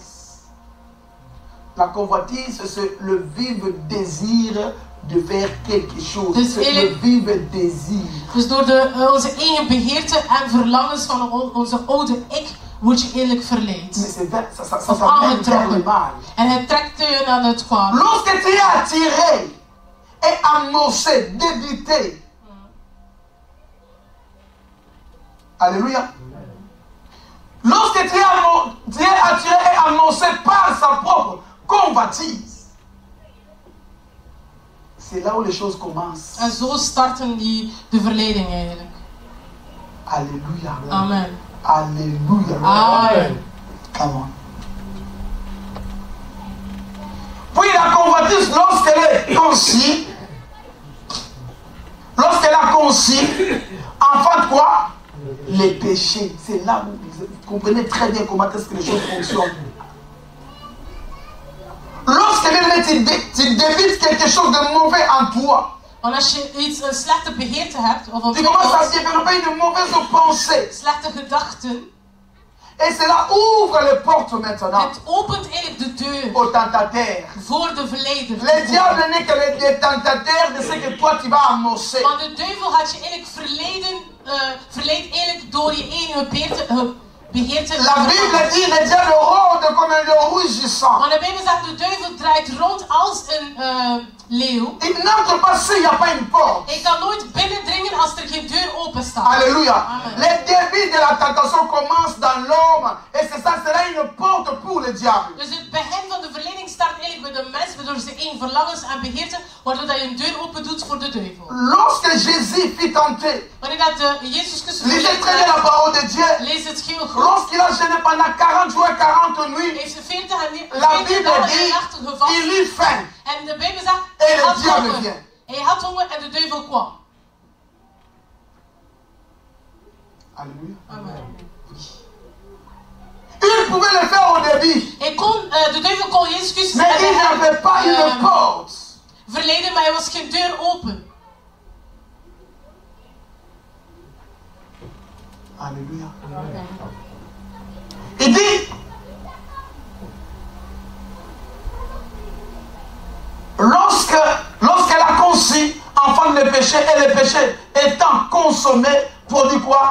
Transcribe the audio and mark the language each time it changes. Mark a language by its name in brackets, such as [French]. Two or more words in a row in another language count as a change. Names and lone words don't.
[French] La convoitise, c'est le vif désir de faire quelque chose. Dus c'est le vif désir. [Dutch] Dus door onze eigen begeerte en verlangens van onze oude ik word je eigenlijk verleid. Of aangetrokken. En het trekt je naar het kwaad. [French] Lorsque tu es attiré et amorcé, débité. Alléluia. Lorsque tu es attiré et amorcé par sa propre convoitise. C'est là où les choses commencent. [Dutch] En zo starten de verleiding eigenlijk. [French] Alléluia. Amen. Alléluia. Amen. [English] Come on. [French] Puis la convoitise, lorsqu'elle est conçue, lorsqu'elle a conçu, enfant de quoi? Les péchés. C'est là où vous comprenez très bien comment est-ce que les choses fonctionnent. Lorsque tu débites quelque chose de mauvais en toi, [Dutch] want als je een slechte begeerte hebt, of een [French] tu commences à développer une mauvaise pensée. [Dutch] Slechte gedachten. [French] Et cela ouvre les portes maintenant. [Dutch] Het opent eigenlijk de deur [French] au tentateur. [Dutch] Voor de verleider. [French] Le diable n'est que le tentateur de ce que toi tu vas amorcer. [Dutch] Want de duivel had je eigenlijk verleid eigenlijk door je eigen begeerte. [French] La Bible dit le diable rôde comme un lion rugissant. [Dutch] Maar de Bijbel zegt de duivel draait rond als een leeuw. [French] Il n'entre pas s'il n'y a pas une porte. [Dutch] Hij kan nooit binnendringen als er geen deur open staat. [French] Alléluia. Amen. Le début de la tentation commence dans l'homme et c'est ça sera une porte pour le diable. [Dutch] Dus het begin van de verleiding start eigenlijk bij de mens, waardoor ze één verlangens en begeerte, waardoor dat je een deur open doet voor de duivel. [French] Lorsque Jésus fut tenté, [Dutch] wanneer dat Jezus Christus [French] lisez très bien la parole de Dieu. [Dutch] Lees het heel goed. [French] Lorsqu'il a jeûné pendant 40 jours et 40 nuits, [Dutch] heeft ze 40 [French] la Bible dit il eut faim. [Dutch] En de Bijbel zegt [French] et le diable vient. [Dutch] Hij had honger en de duivel kwam. [French] Alléluia. Amen. Il pouvait le faire au début. [Dutch] De duivel kon Jezus Christus [French] mais il n'avait pas une porte. [Dutch] Verleiden, maar er was geen deur open. [French] Alléluia. Amen. Il dit, lorsqu'elle a conçu, enfant le péché, et le péché étant consommé, produit quoi?